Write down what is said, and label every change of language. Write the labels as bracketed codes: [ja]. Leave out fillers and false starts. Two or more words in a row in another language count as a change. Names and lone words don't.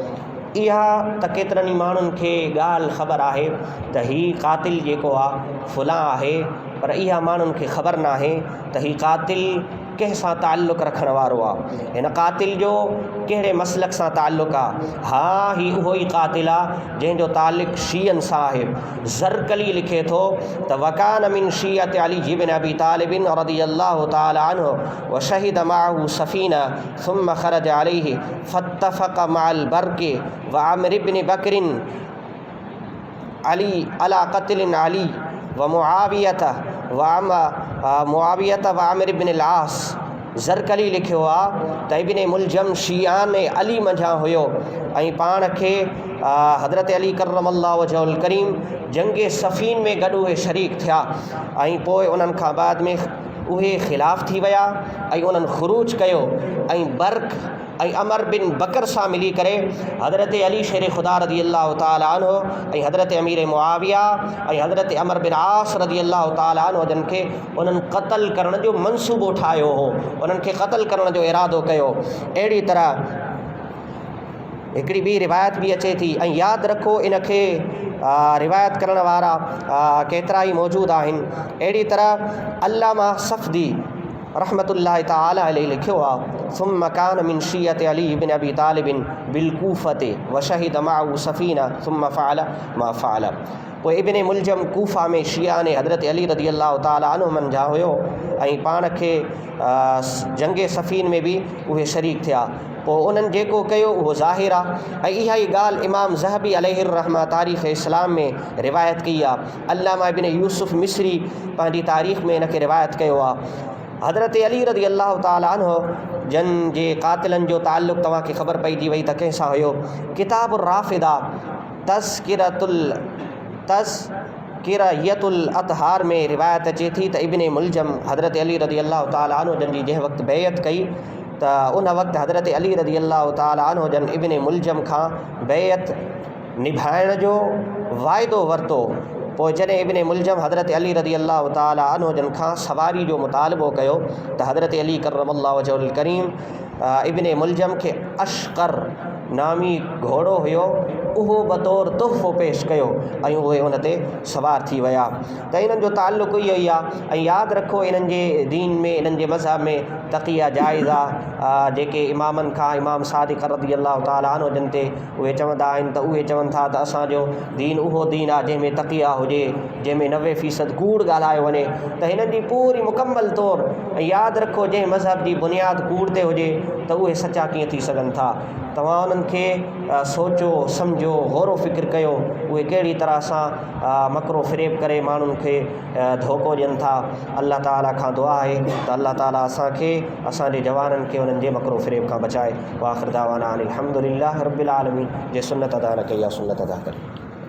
[sd] इहा त केतिरनि ई माण्हुनि खे ॻाल्हि ख़बर आहे त हीउ क़ातिल जेको आहे फुलां आहे, पर इहा माण्हुनि खे ख़बर न आहे त हीउ क़ातिल कंहिं सां ताल्लुक़ रखण वारो आहे, हिन क़ातिल जो कहिड़े मसलक सां ताल्लुक़ आहे। हा, ही उहो ई क़ातिल आहे जंहिंजो ताल्लुक़ शीयनि सां आहे। ज़रकली लिखे थो त [ar] وكان من شيعة علي بن أبي طالب رضي الله تعالى عنه وشهد معه صفين ثم خرج عليه فاتفق مع البرك وعامر بن بكر علي على قتل علي ومعاوية وعامر بن العاص. [sd] ज़रकली लिखियो आहे त इब्न मुलजम शियान अली मंझां हुयो ऐं पाण खे हज़रत अली [ar] करमल्लाहु वजहुल करीम [sd] जंगे सफ़ीन में गॾु उहे शरीक थिया ऐं पोइ उन्हनि खां बाद में उहे ख़िलाफ़ थी विया ऐं उन्हनि ख़ुरूज कयो ऐं बर्क़ ऐं अमर बिन बकर सां मिली करे हज़रत अली शेर ख़ुदा [ar] रज़ियल्लाहु तआला अन्हु [sd] ऐं हज़रत अमीर मुआविया ऐं हज़रत अमर बिन आस [ar] रज़ियल्लाहु तआला अन्हु [sd] जन खे उन्हनि क़त्ल करण जो मंसूबो ठाहियो हो, उन्हनि खे क़त्ल करण जो इरादो कयो। अहिड़ी तरह हिकिड़ी ॿी रिवायत बि अचे थी ऐं यादि रखो इन खे रिवायत करण वारा केतिरा ई मौजूदु आहिनि। अहिड़ी तरह अल्लामा सफ़दी रहमतुल्लाहि तआला अलैहि लिखियो आहे [ar] ثم كان من شيعة علي بن أبي طالب بالكوفة وشهد معه صفين ثم فعل ما فعل. [sd] पोइ इब्न मुलजम कूफ़ा में शिया ने हज़रत अली [ar] रज़ियल्लाहु तआला अन्हु [sd] मंझां हुयो ऐं पाण खे जंगे सफ़ीन में बि उहे शरीक थिया। पोइ उन्हनि जेको कयो उहो ज़ाहिर आहे ऐं इहा ई ॻाल्हि इमाम ज़हबी अलैहिर्रहमा तारीख़ इस्लाम में रिवायत कई आहे। अल्लामा इब्न यूसुफ़ मिस्री पंहिंजी तारीख़ में इन खे रिवायत कयो आहे। हज़रत अली [ar] रज़ियल्लाहु तआला अन्हु [sd] जन जे क़ातिलनि जो ताल्लुक़ तव्हांखे ख़बर पइजी वई त कंहिंसां हुयो। किताबुर राफ़िदा तज़किरतुल अतहार में रिवायत अचे थी त इब्न मुलजम हज़रत अली [ar] रज़ियल्लाहु तआला अन्हु [sd] जन जी जंहिं वक़्तु बैअत कई त उन वक़्तु हज़रत अली [ar] रज़ियल्लाहु तआला अन्हु [sd] जन इब्न मुलजम खां बैअत निभाइण जो वाइदो वरितो। पोइ जॾहिं इब्न मुलजम हज़रत अली [ar] रज़ियल्लाहु तआला अन्हु [sd] जन खां सवारी जो मुतालबो कयो त हज़रत अली [ar] करमल्लाहु वजहुल करीम [sd] इब्न मुलजम खे अशकर नामी घोड़ो हुयो उहो बतौर तोहफ़ो पेश कयो ऐं उहे उन ते सवार थी विया। त इन्हनि जो ताल्लुक़ इहो ई आहे। ऐं यादि रखो इन्हनि जे दीन में इन्हनि जे मज़हब में तक़िया जाइज़ आहे। जेके इमामनि खां इमाम सादिक़ [ar] रज़ियल्लाहु तआला अन्हु [sd] जन ते उहे चवंदा आहिनि त उहे चवनि था त असांजो दीन उहो दीन आहे जंहिंमें तक़िया हुजे, जंहिंमें 90% कूड़ ॻाल्हायो वञे। त हिननि जी पूरी मुकमल तौर ऐं यादि रखो जंहिं मज़हब जी बुनियादु कूड़ ते हुजे त उहे सचा कीअं थी सघनि था। तव्हां उन्हनि खे सोचो सम्झो गौर फ़िक्र कयो उहे कहिड़ी तरह सां मकरो फ़रेब करे माण्हुनि खे धोखो ॾियनि था। अल्लाह ताला खां दुआ आहे त अल्लाह ताला असांखे असांजे जवाननि खे उन्हनि जे मकरो फ़रेब खां बचाए। [ar] وآخر دعوانا أن الحمد لله رب العالمين. [sd] जे सुन्नत अदा न कई आहे सुन्नत अदा करे।